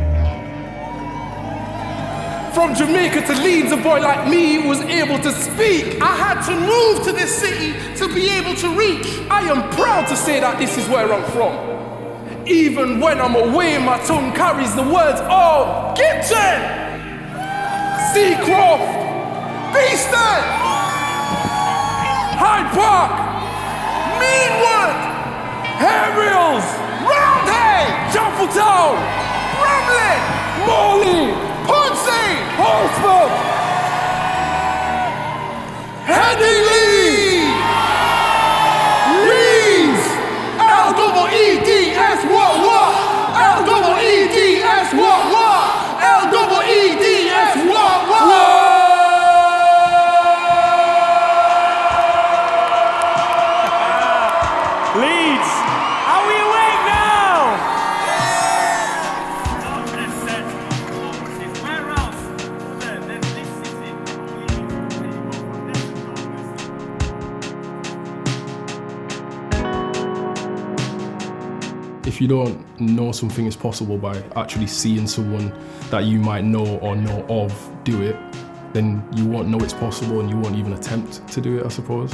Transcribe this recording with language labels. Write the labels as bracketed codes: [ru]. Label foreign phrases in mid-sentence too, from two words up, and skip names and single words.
[en] From Jamaica to Leeds, a boy like me was able to speak. I had to move to this city to be able to reach. I am proud to say that this is where I'm from. Even when I'm away, my tongue carries the words of Gibson, Seacroft, Beeston, Hyde Park, Meanwood, Aerials, Roundhay, Shuffletown, Bramley, Morley, Ponce, Portsmouth, Headingley, Leeds, L-E-E-D-S, what? L-E-E-D-S, what? L-E-E-D-S, what? Leeds, are we awake now? If you don't know something is possible by actually seeing someone that you might know or know of do it, then you won't know it's possible and you won't even attempt to do it, I suppose.